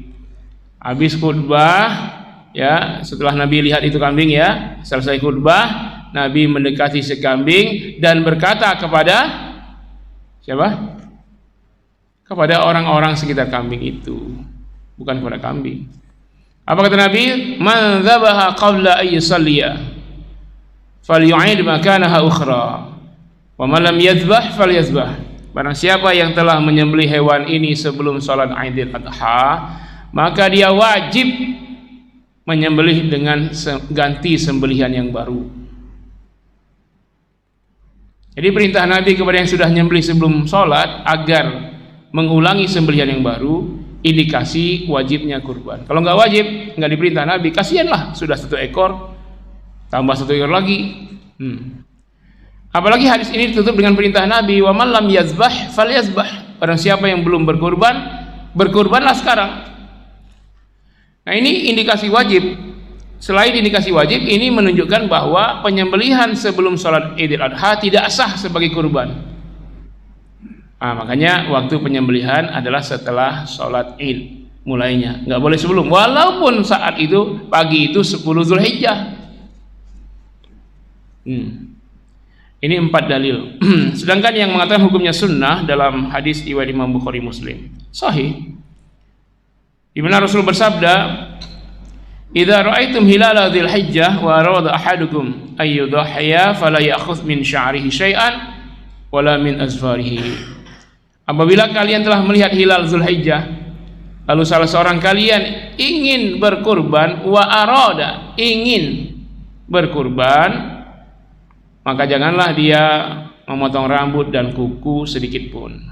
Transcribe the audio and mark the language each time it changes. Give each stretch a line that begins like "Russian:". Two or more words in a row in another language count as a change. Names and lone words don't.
Indonesian: Habis khutbah, ya, setelah Nabi lihat itu kambing, ya, selesai khutbah, Nabi mendekati si kambing dan berkata kepada siapa? Kepada orang-orang sekitar kambing itu, bukan kepada kambing. Apa kata Nabi?
Arabic: من ذبح قبل أن يصلي فليعد مكانها أخرى. ومن لم يذبح فليذبح.
Indonesian: Barang siapa yang telah menyembelih hewan ini sebelum salat Idul Adha, maka dia wajib menyembelih dengan ganti sembelihan yang baru. Jadi perintah Nabi kepada yang sudah menyembelih sebelum salat agar mengulangi sembelihan yang baru, indikasi wajibnya kurban. Kalau nggak wajib, nggak diperintah Nabi, kasihanlah, sudah 1 ekor tambah 1 ekor lagi. Apalagi hadis ini ditutup dengan perintah Nabi,
Arabic: ومن لم يذبح فليذبح.
Indonesian: Barang siapa yang belum berkurban, berkurbanlah sekarang. Nah, ini indikasi wajib. Selain indikasi wajib, ini menunjukkan bahwa penyembelihan sebelum sholat Idul Adha tidak sah sebagai kurban. Makanya waktu penyembelihan adalah setelah sholat Id mulainya, nggak boleh sebelum. Walaupun saat itu pagi itu 10 Zulhijjah. Ini 4 dalil. Sedangkan yang mengatakan hukumnya sunnah dalam hadis riwayat Imam Bukhari Muslim sahih, di mana Rasul bersabda,
Arabic: "إذا رأيتم هلال ذي الحجة وأراد أحدكم أن يضحي فلا يأخذ من شعره شيئا ولا من أظفاره."
Indonesian: Apabila kalian telah melihat hilal Zulhijjah, lalu salah seorang kalian ingin berkurban,
Arabic: وأراد,
Indonesian: ingin berkurban, maka janganlah dia memotong rambut dan kuku sedikit pun.